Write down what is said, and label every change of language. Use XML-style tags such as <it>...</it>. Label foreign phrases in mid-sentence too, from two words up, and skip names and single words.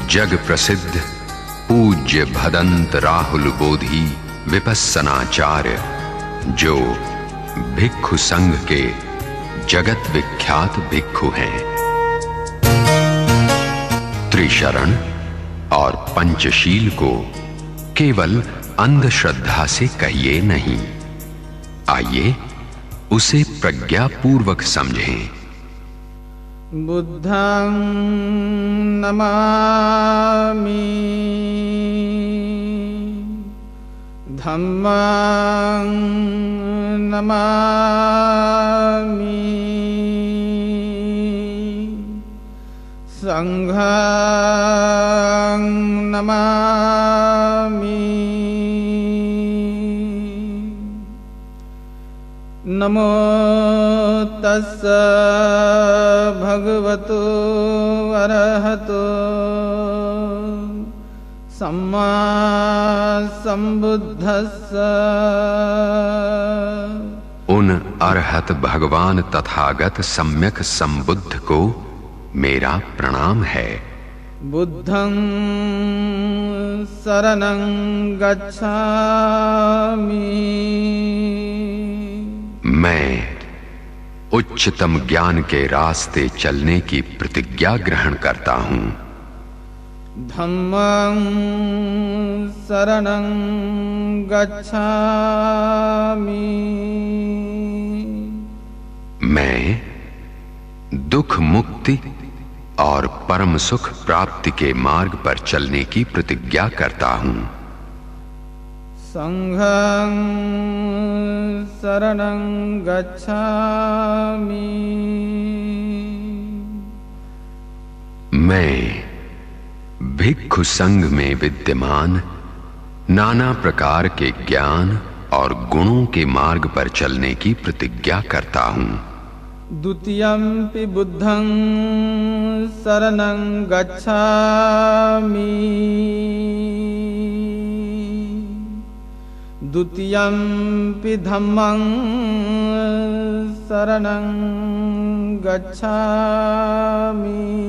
<hi>जग प्रसिद्ध पूज्य भदंत राहुल बोधि विपस्सनाचार्य, जो भिक्षु संघ के जगत विख्यात भिक्षु हैं। त्रिशरण और पंचशील को केवल अंधश्रद्धा से कहिए नहीं, आइए उसे प्रज्ञापूर्वक समझें।</hi> <pi>बुद्धं नमामि, धम्मं नमामि संघं नमामि नमो तस्स भगवतो अरहतो सम्मा संबुद्धस्स।</pi> <hi>उन अरहत भगवान तथागत सम्यक संबुद्ध को मेरा प्रणाम है।</hi> <pi>बुद्धं शरणं गच्छामि।</pi> <hi>मैं उच्चतम ज्ञान के रास्ते चलने की प्रतिज्ञा ग्रहण करता हूं।</hi> <pi>धम्मं शरणं गच्छामि।</pi> <hi>मैं दुख मुक्ति और परम सुख प्राप्ति के मार्ग पर चलने की प्रतिज्ञा करता हूं।</hi> <pi>संघं शरणं गच्छामि।</pi> <hi>मैं भिक्षु संघ में विद्यमान नाना प्रकार के ज्ञान और गुणों के मार्ग पर चलने की प्रतिज्ञा करता हूं।</hi> <pi>द्वितीयंपि बुद्धं शरणं गच्छामि। द्वितीयंपि धम्मं शरणं गच्छामि।</pi>